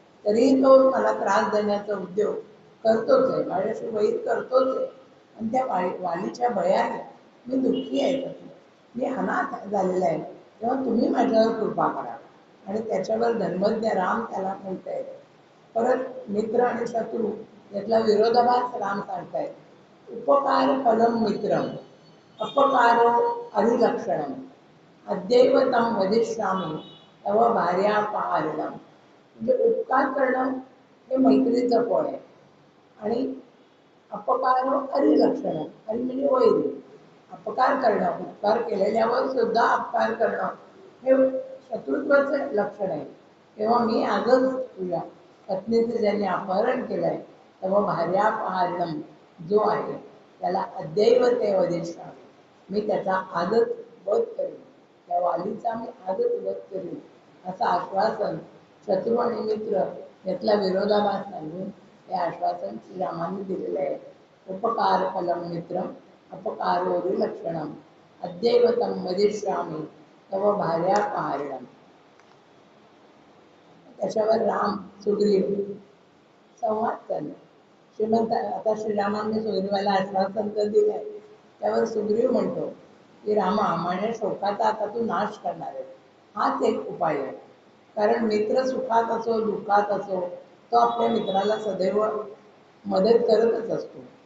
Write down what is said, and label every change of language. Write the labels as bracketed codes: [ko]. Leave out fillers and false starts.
[mr] तरीही तो मला त्रास देण्याचा उद्योग करतोच आहे, माझ्याशी वैर करतोच आहे. आणि त्या वालीच्या भयाने मी दुःखी आहे, तसं मी अनाथ झालेला आहे. तेव्हा तुम्ही माझ्यावर कृपा करा. आणि त्याच्यावर धर्मज्ञ राम त्याला म्हणतायत. परत मित्र आणि शत्रू यातला विरोधाभास राम सांगतायत. [sa] उपकार फलम मित्रम अपकारो अधिलक्षणम अद्यैव तम वदिष्यामि तव भार्यापहारणम. [mr] म्हणजे उपकार करणं हे मैत्रीचं फळ आहे. आणि [sa] अपकारो अधिलक्षणम, [mr] आणि म्हणजे वैरी. अपकार करणं, उपकार केलेल्यावर सुद्धा अपकार करणं हे शत्रुत्वाचं लक्षण आहे. तेव्हा मी आजच तुझ्या पत्नीचे ज्यांनी अपहरण केलंय तेव्हा भार्यापहारणम जो आहे त्याला [sa] अद्यैव ते वदिष्यामि, [mr] मी त्याचा आजच वध करेन. त्या वालीचा मी आजच वध करेन असं आश्वासन शत्रू आणि मित्र यातला विरोधाभास सांगून हे आश्वासन श्रीरामांनी दिलेलं आहे. [sa] उपकार फलम मित्रम अपकारो विलक्षणम अद्यैव तम वदिष्यामि तव भार्यापहारणम. [mr] त्याच्यावर राम सुग्रीव संवाद चालला. श्रीमंत आता श्रीरामांनी सुग्रीवाला आश्वासन तर दिलंय. त्यावर सुग्रीव म्हणतो की रामा, माझ्या शोकाचा आता तू नाश करणार आहे, हाच एक उपाय आहे. कारण मित्र सुखात असो दुःखात असो तो आपल्या मित्राला सदैव मदत करतच असतो.